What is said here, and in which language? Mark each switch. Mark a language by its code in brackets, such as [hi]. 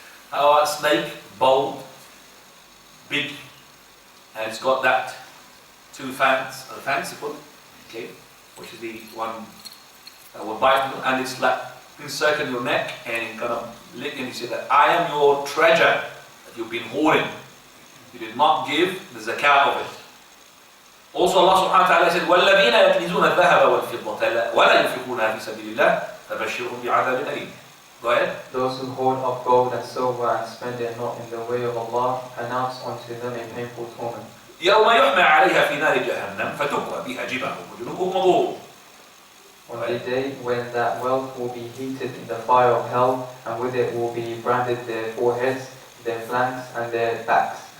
[en] How about a snake, bold, big, and it's got that two fangs, okay, which is the one that will bite you, and it's like encircle your neck and it's gonna lick, and you say that I am your treasure that you've been hoarding. You did not give the zakah of it. Also Allah subhanahu wa ta'ala said, [ar] وَالَّذِينَ يَكْنِزُونَ الذَّهَبَ وَالْفِضَّةَ وَلَا يُنْفِقُونَهَا فِي سَبِيلِ اللَّهِ فَبَشِّرْهُم بِعَذَابٍ أَلِيمٍ. [en] Go ahead. Those who hoard up gold and silver and spend it not in the way of Allah, announce unto them a painful torment. [ar] يَوْمَ يُحْمَى عَلَيْهَا فِي نَارِ جَهَنَّمَ فَتُكْوَى بِهَا جِبَاهُمْ وَجُنُوبُهُمْ وَظُهُورُهُم. [en] On the day when that wealth will be heated in the fire of hell, and with it will be branded their foreheads, their flanks, and their backs.